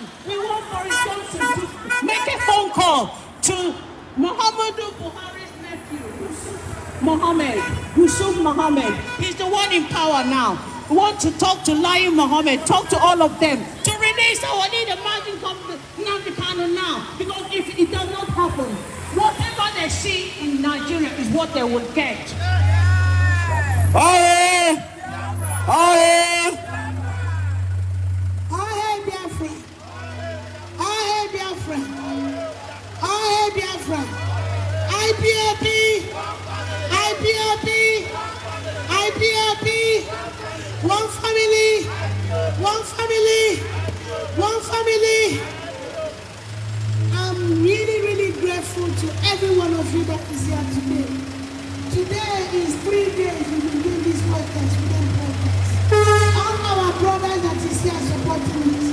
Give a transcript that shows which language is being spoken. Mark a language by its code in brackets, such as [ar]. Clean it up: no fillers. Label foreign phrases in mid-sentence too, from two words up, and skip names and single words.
[en] We want Boris Johnson to make a phone call to Muhammadu Buhari's nephew, Yusuf Mohammed. He's the one in power now. We want to talk to Lion Mohammed, talk to all of them to release our leader, MAZI NNAMDI KANU now. Because if it does not happen, whatever they see in Nigeria is what they will get. Aye! Aye! Aye, Biafra. Aye, Biafra. Aye, Biafra. IPOB. IPOB. IPOB. One family. One family. One family. I'm really, really grateful to every one of you that is here today. Today is 3 days we've been doing this podcast. All our brothers that is here supporting us.